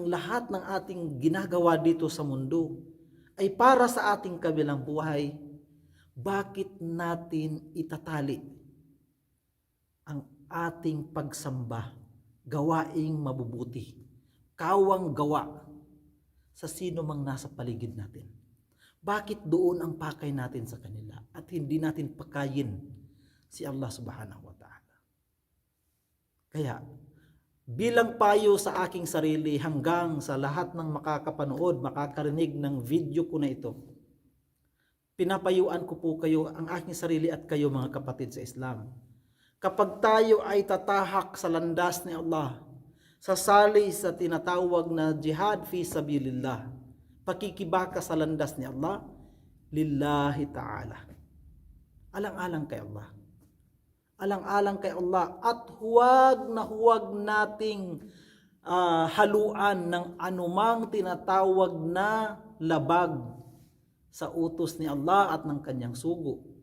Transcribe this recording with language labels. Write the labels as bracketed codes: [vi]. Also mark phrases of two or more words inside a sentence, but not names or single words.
[tl] lahat ng ating ginagawa dito sa mundo ay para sa ating kabilang buhay, bakit natin itatali ang ating pagsamba, gawaing mabubuti, kawang gawa sa sino mang nasa paligid natin? Bakit doon ang pakay natin sa kanila at hindi natin pakayin si Allah [ar] سبحانه وتعالى? [tl] Kaya, bilang payo sa aking sarili hanggang sa lahat ng makakapanood, makakarinig ng video ko na ito, pinapayuan ko po kayo, ang aking sarili at kayo mga kapatid sa Islam. Kapag tayo ay tatahak sa landas ni Allah, sasali sa tinatawag na [ar] جهاد في سبيل الله, [tl] pakikibaka sa landas ni Allah, [ar] لله تعالى. [tl] Alang-alang kay Allah. Alang-alang kay Allah at huwag nating haluan ng anumang tinatawag na labag sa utos ni Allah at ng kanyang sugo.